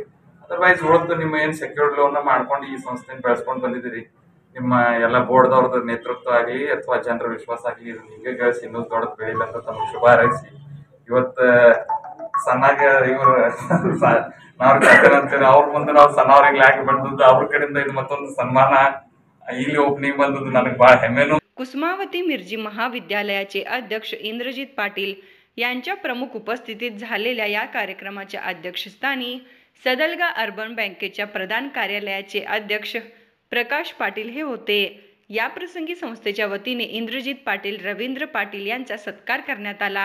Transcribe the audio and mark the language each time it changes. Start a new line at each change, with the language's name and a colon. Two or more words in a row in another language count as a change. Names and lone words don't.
Kannada: ಅದರ್ವೈಸ್ ಉಳಿದು ನಿಮ್ಮ ಏನ್ ಸೆಕ್ಯೂರ್ಡ್ ಲೋನ್ ಮಾಡ್ಕೊಂಡು ಈ ಸಂಸ್ಥೆನ ಬೆಳೆಸ್ಕೊಂಡು ಬಂದಿದ್ದೀರಿ, ನಿಮ್ಮ ಎಲ್ಲ ಬೋರ್ಡ್ದವ್ರದ್ದು ನೇತೃತ್ವ ಆಗಲಿ ಅಥವಾ ಜನರ ವಿಶ್ವಾಸ ಆಗಲಿ ಹೀಗೆ ಗಳಿಸಿ ಇನ್ನೂ ದೊಡ್ಡದು ಬೆಳಿಲ್ಲ ಅಂತ ತಮಗೆ ಶುಭ ಹಾರೈಸಿ, ಇವತ್ತು ಸಣ್ಣಾಗ ಇವರು ನಾವು ಅಂತೀವಿ, ಅವ್ರ ಮುಂದೆ ನಾವು ಸಣ್ಣವ್ರಿಗೆ ಯಾಕೆ ಬಂದದ್ದು, ಅವ್ರ ಕಡೆಯಿಂದ ಇದು ಮತ್ತೊಂದು ಸನ್ಮಾನ ಇಲ್ಲಿ ಓಪನಿಂಗ್ ಬಂದದ್ದು ನನಗೆ ಬಹಳ ಹೆಮ್ಮೆನು.
Marathi: कुसुमावती मिरजी महाविद्यालयाचे अध्यक्ष इंद्रजित पाटील यांच्या प्रमुख उपस्थितीत झालेल्या या कार्यक्रमाच्या अध्यक्षस्थानी सदलगा अर्बन बँकेच्या प्रधान कार्यालयाचे अध्यक्ष प्रकाश पाटील हे होते. या प्रसंगी संस्थेच्या वतीने इंद्रजित पाटील, रवींद्र पाटील यांचा सत्कार करण्यात आला.